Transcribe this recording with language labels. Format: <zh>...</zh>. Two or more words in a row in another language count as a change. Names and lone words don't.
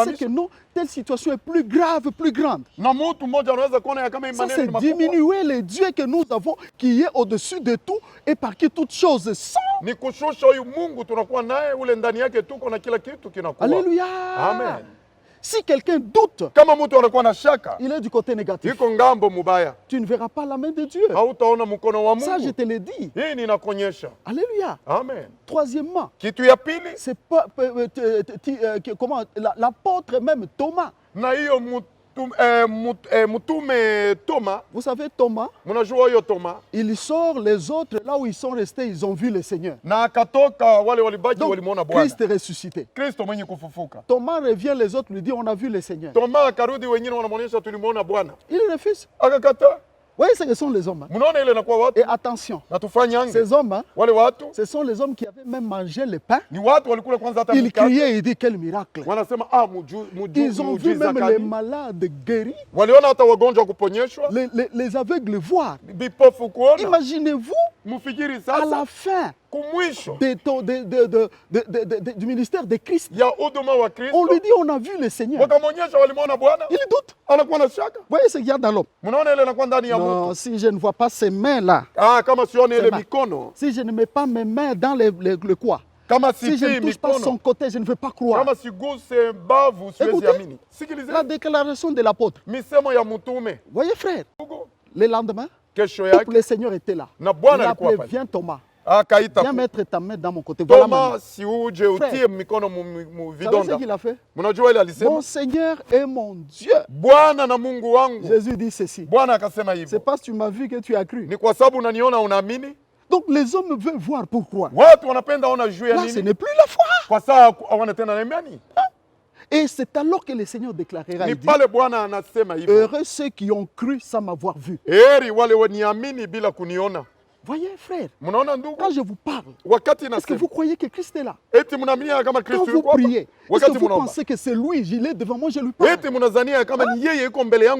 <sw>kusimamisha.</sw> <fr>que non, telle situation est plus grave, plus grande.</fr> <sw>Na mtu mmoja anaweza kuona ya kama</sw> <fr>Ça,</fr> <sw>imani</sw> <fr>c'est</fr> <sw>ni makubwa.</sw> <fr>diminuer le Dieu que nous avons, qui est au-dessus de tout et par qui toutes choses sont.</fr> <sw>Ni kushusha huyu Mungu tunakuwa naye, ule ndani yake tuko na kila kitu kinakuwa.</sw> <fr>Alléluia. Amen. Si quelqu'un doute,</fr> <sw>Kama mtu anakuwa na shaka,</sw> <fr>il est du côté négatif.</fr> <sw>iko ngambo mubaya,</sw> <fr>Tu ne verras pas la main de Dieu.</fr> <sw>hautaona mkono wa</sw> <fr>Ça, je</fr> <sw>Mungu.</sw> <fr>te l'ai dit.</fr> <sw>Hii ninakuonyesha.</sw> <fr>Alléluia. Amen. Troisièmement,</fr> <sw>Kitu ya pili,</sw> <fr>c'est pas comment l'apôtre même Thomas.</fr> <sw>na hiyo mtume Toma,</sw> <fr>Vous savez Thomas,</fr> <sw>mnajua hiyo Toma,</sw> <fr>il sort, les autres là où ils sont restés, ils ont vu le Seigneur.</fr> <sw>na akatoka, wale walibaki</sw> <fr>Donc</fr> <sw>walimuona Bwana</sw> <fr>Christ est ressuscité.</fr> <sw>Kristo mwenye kufufuka.</sw> <fr>Thomas revient, les autres lui disent on a vu le Seigneur.</fr> <sw>Toma akarudi, wengine wanamwonyesha tulimuona Bwana,</sw> <fr>Il refuse.</fr> <sw>akakataa.</sw> <fr>Vous voyez ce que sont les hommes. Hein?</fr> <sw>Mnaona ile inakuwa watu</sw> <fr>Et attention,</fr> <sw>na tufanyange,</sw> <fr>ces hommes, hein,</fr> <sw>wale watu</sw> <fr>ce sont les hommes qui avaient même mangé le pain.</fr> <sw>ni watu walikula kwanza hata</sw> <fr>Ils</fr> <sw>mikate,</sw> <fr>criaient, ils disent quel miracle.</fr> <sw>wanasema</sw> <fr>Ils ont vu</fr> <sw>muujiza</sw> <fr>même les</fr> <sw>gani?</sw> <fr>malades guéris,</fr> <sw>Waliona hata wagonjwa kuponyeshwa,</sw> <fr>les aveugles voir.</fr> <sw>vipofu kuona.</sw> <fr>Imaginez-vous,</fr> <sw>Mfikiri</sw> <fr>à</fr> <sw>sasa</sw> <fr>la fin</fr> <sw>kumwisho</sw> <fr>du ministère de Christ,</fr> <sw>ya huduma wa</sw> <fr>on</fr> <sw>Kristo</sw> <fr>lui dit on a vu le Seigneur.</fr> <sw>wakamwonyesha walimwona Bwana,</sw> <fr>Il doute.</fr> <sw>anakuwa na shaka.</sw> <fr>Vous voyez ce qu'il y a dans l'homme.</fr> <sw>Mnaona ile inakuwa ndani ya</sw> <fr>Non,</fr> <sw>mtu.</sw> <fr>si je ne vois pas ces mains-là,</fr> <sw>Kama sione ile Sema. mikono,</sw> <fr>si je ne mets pas mes mains dans le quoi,</fr> <sw>kama</sw> <fr>si je ne</fr> <sw>sitii</sw> <fr>touche pas son</fr> <sw>mikono,</sw> <fr>côté, je ne veux pas croire.</fr> <sw>kama siguse mbavu, siwezi</sw> <fr>Écoutez.</fr> <sw>amini.</sw> <fr>La</fr> <sw>Sikilizeni</sw> <fr>déclaration de l'apôtre.</fr> <sw>misemo ya mtume.</sw> <fr>Voyez frère, Hugo, le lendemain,</fr> <sw>kesho</sw> <fr>le</fr> <sw>yake</sw> <fr>Seigneur était là.</fr> <sw>na Bwana</sw> <fr>Il a</fr> <sw>alikuwa</sw> <fr>appelé,</fr> <sw>pale,</sw> <fr>viens Thomas,</fr> <sw>akaita</sw> <fr>viens mettre ta main dans mon côté. Voilà ma main.</fr> <sw>Toma, si uje utie mikono mu</sw> <fr>Vous savez ce</fr> <sw>vidonda.</sw> <fr>qu'il a fait?</fr> <sw>Mnajua ile alisema,</sw> <fr>Mon Seigneur est mon Dieu.</fr> <sw>Bwana na Mungu wangu.</sw> <fr>Jésus dit ceci.</fr> <sw>Bwana akasema</sw> <fr>C'est</fr> <sw>hivyo,</sw> <fr>parce que tu m'as vu que tu as cru.</fr> <sw>ni kwa sababu unaniona unaamini.</sw> <fr>Donc les hommes veulent voir pourquoi.</fr> <sw>Watu wanapenda ona juu ya</sw> <fr>Là, ce</fr> <sw>nini,</sw> <fr>n'est plus la foi.</fr> <sw>kwa saa hawana tena na imani.</sw> <fr>Et c'est alors que le Seigneur déclarera,</fr> <sw>Ni</sw> <fr>il dit,</fr> <sw>pale Bwana anasema hivyo,</sw> <fr>heureux ceux qui ont cru sans m'avoir vu.</fr> <sw>heri wale waniamini bila kuniona.</sw> <fr>Voyez frère,</fr> <sw>Mnaona ndugu,</sw> <fr>quand je vous parle,</fr> <sw>wakati</sw> <fr>est-ce que</fr> <sw>nasema</sw> <fr>vous croyez que Christ est là?</fr> <sw>eti mnaamini kama</sw> <fr>Quand</fr> <sw>Kristo</sw> <fr>vous</fr> <sw>yuko hapa,</sw> <fr>priez, est-ce</fr> <sw>wakati</sw> <fr>que vous</fr> <sw>mnaomba</sw> <fr>pensez que c'est lui, il est devant moi, je lui parle?</fr> <sw>eti mnazania kama ni yeye yuko mbele yangu</sw>